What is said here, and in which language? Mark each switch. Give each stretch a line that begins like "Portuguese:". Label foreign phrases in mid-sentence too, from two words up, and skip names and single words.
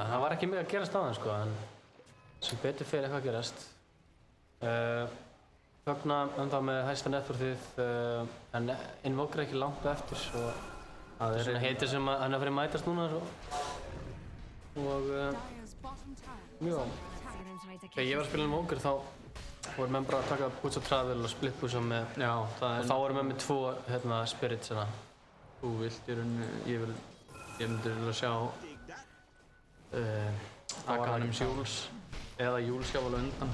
Icelandic: Það var ekki mikið að gerast á hann, sko. En sem betur fyrir eitthvað að gerast. Pugna ennþá með hæsta networthið. En Invoker er ekki langt eftir. Það er svona heitir sem hann er að fara að mætast núna. Og
English: Dire's bottom tower is
Icelandic: já.
English: under attack.
Icelandic: Þegar ég var að spila Invoker þá voru menn bara að taka Boots of Travel og
English: split boots
Icelandic: með. Já, það Og er... þá voru menn með 2 spirits hérna. Þú vilt í rauninni... Ég myndi vilja sjá... taka hann Jules. Eða Jules hjá alveg undan.